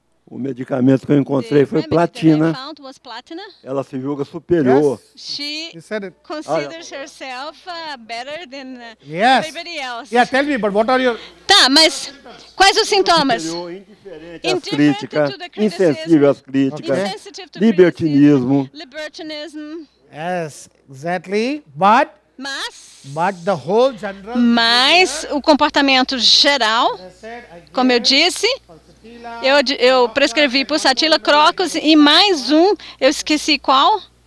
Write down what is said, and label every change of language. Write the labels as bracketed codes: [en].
[pt] O medicamento que eu encontrei foi platina. Ela se julga superior. [en] She considers herself better than Yes. everybody else. Yeah, tell me, but what are your... [pt] Tá, mas quais os sintomas? Indiferente às críticas, insensível às críticas, libertinismo. [en] Yes, exactly. But the whole general... [pt] Mas o comportamento geral, como eu disse, eu prescrevi Pulsatilla, Crocus e mais um, eu esqueci qual.